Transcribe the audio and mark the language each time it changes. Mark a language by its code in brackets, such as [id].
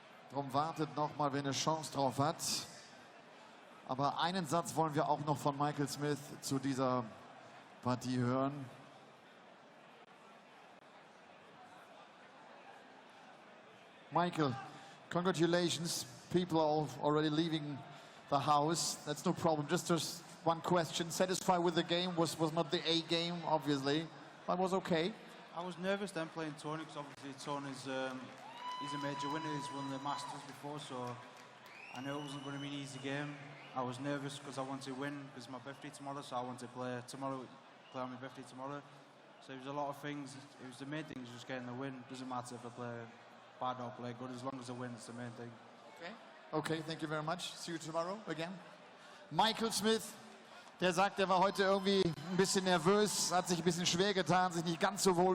[de] Darum wartet noch mal, wer eine Chance drauf hat. Aber einen Satz wollen wir auch noch von Michael Smith zu dieser Partie hören. [en] Michael, congratulations. People are already leaving the house. That's no problem. Just one question. Satisfied with the game? Was not the A game, obviously, but was okay. I was nervous then playing Tony because obviously Tony's he's a major winner. He's won the Masters before, so I knew it wasn't going to be an easy game. I was nervous because I wanted to win because it's my birthday tomorrow, so I want to play tomorrow, play on my birthday tomorrow. So it was a lot of things. It was the main thing, was just getting the win. Doesn't matter if I play bad or play good, as long as I win, it's the main thing. Okay. Okay, thank you very much. See you tomorrow again. [de] Michael Smith, der sagt, er war heute irgendwie ein bisschen nervös, hat sich ein bisschen schwer getan, sich nicht ganz so wohl gefühlt.